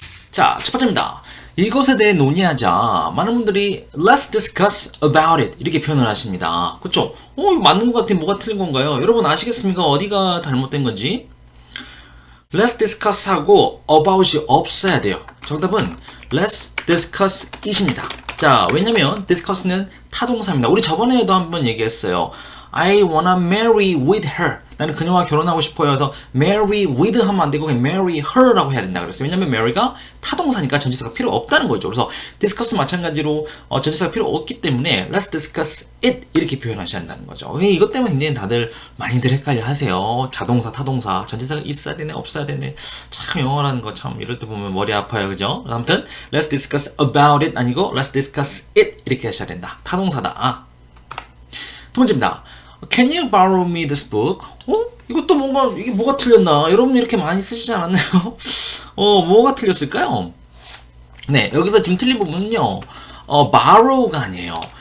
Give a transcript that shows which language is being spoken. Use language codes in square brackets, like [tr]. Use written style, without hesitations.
[ko] 자, 첫 번째입니다. 이것에 대해 논의하자. 많은 분들이 [en] let's discuss about it [ko] 이렇게 표현을 하십니다. 그쵸? 이거 맞는 것 같아. 뭐가 틀린 건가요? 여러분 아시겠습니까? 어디가 잘못된 건지? [en] let's discuss [ko] 하고 about이 없어야 돼요. 정답은 [en] let's discuss it [ko] 입니다. 자, 왜냐면 discuss는 타동사입니다. 우리 저번에도 한번 얘기했어요. [en] I wanna marry with her. [ko] 나는 그녀와 결혼하고 싶어요. 그래서 [en] marry with [ko] 하면 안 되고 그냥 [en] marry her [ko] 라고 해야 된다 그랬어요. 왜냐면 marry가 타동사니까 전치사가 필요 없다는 거죠. 그래서 discuss 마찬가지로 전치사가 필요 없기 때문에 [en] let's discuss it [ko] 이렇게 표현하셔야 한다는 거죠. 이것 때문에 굉장히 다들 많이들 헷갈려 하세요. 자동사, 타동사, 전치사가 있어야 되네, 없어야 되네. 참 영어라는 거 참 이럴 때 보면 머리 아파요. 그죠? 아무튼 [en] let's discuss about it [ko] 아니고 [en] let's discuss it [ko] 이렇게 하셔야 된다. 타동사다. 두 번째입니다. [en] Can you borrow me this book? [ko] 이것도 뭔가 이게 뭐가 틀렸나? 여러분 이렇게 많이 쓰시지 않았나요? 뭐가 틀렸을까요? 네, 여기서 지금 틀린 부분은요. borrow가 아니에요.